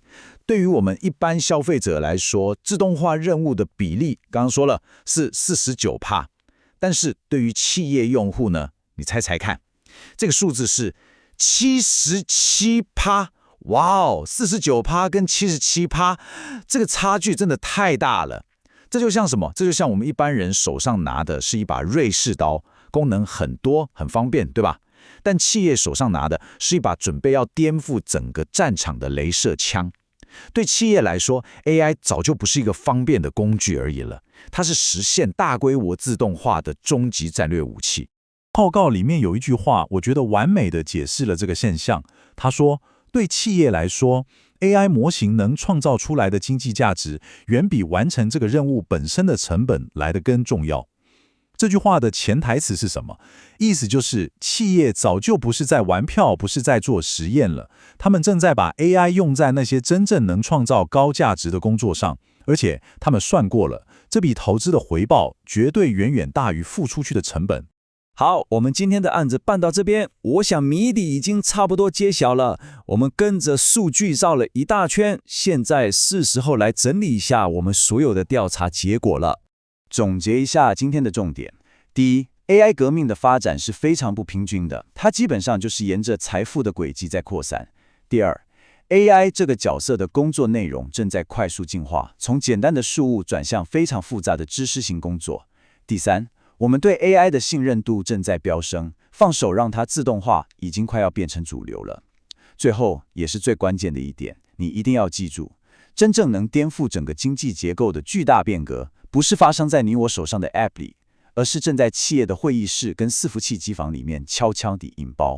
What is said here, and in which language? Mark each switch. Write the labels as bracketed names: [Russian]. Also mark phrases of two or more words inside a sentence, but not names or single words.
[Chinese] 對於我們一般消費者來說，自動化任務的比例剛剛說了是49%，但是對於企業用戶呢，你猜猜看，這個數字是77%。哇哦，49%跟77%，這個差距真的太大了。這就像什麼？這就像我們一般人手上拿的是一把瑞士刀，功能很多，很方便，對吧？但企業手上拿的是一把準備要顛覆整個戰場的雷射槍。對企業來說 ，AI 早就不是一個方便的工具而已了，它是實現大規模自動化的終極戰略武器。報告裡面有一句話，我覺得完美的解釋了這個現象。他說，對企業來說 ，AI 模型能創造出來的經濟價值，遠比完成這個任務本身的成本來得更重要。這句話的潛台詞是什麼？意思就是企業早就不是在玩票，不是在做實驗了，他們正在把 AI 用在那些真正能創造高價值的工作上，而且他們算過了，這筆投資的回報絕對遠遠大於付出去的成本。好，我們今天的案子辦到這邊，我想謎底已經差不多揭曉了。我們跟着數據繞了一大圈，現在是時候來整理一下我們所有的調查結果了。總結一下今天的重點：第一， AI 革命的發展是非常不平均的，它基本上就是沿着財富的軌跡在擴散。第二， AI 這個角色的工作內容正在快速進化，從簡單的事務轉向非常複雜的知識型工作。第三，我們對 AI 的信任度正在飆升，放手讓它自動化已經快要變成主流了。最後，也是最關鍵的一點，你一定要記住，真正能顛覆整個經濟結構的巨大變革，不是發生在你我手上的 App 裡，而是正在企業的會議室跟伺服器機房裡面悄悄地引爆。